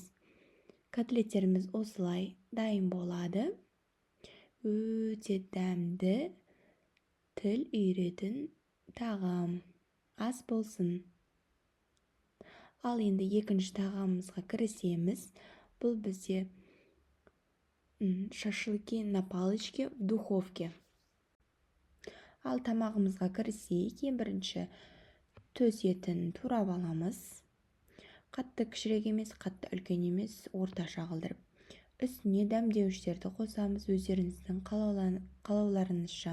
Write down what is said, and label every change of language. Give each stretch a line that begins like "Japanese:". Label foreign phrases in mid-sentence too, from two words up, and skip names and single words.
Kazakh: Котлеттеріміз осылай дайын болады. Өте дәмді, тіл үйіретін тағам. Ас болсын. Ал енді екінші тағамымызға кірісеміз. Бұл бізде
Russian: шашлыки на палочке в духовке.
Kazakh: Ал тамағымызға кірісейік. Ең бірінші төс етін турап аламыз. Қатты кішірек емес, қатты үлкен емес, орташа қылдырып. Үстіне дәмдеуіштерді қосамыз, өздеріңіздің қалауларыңызша.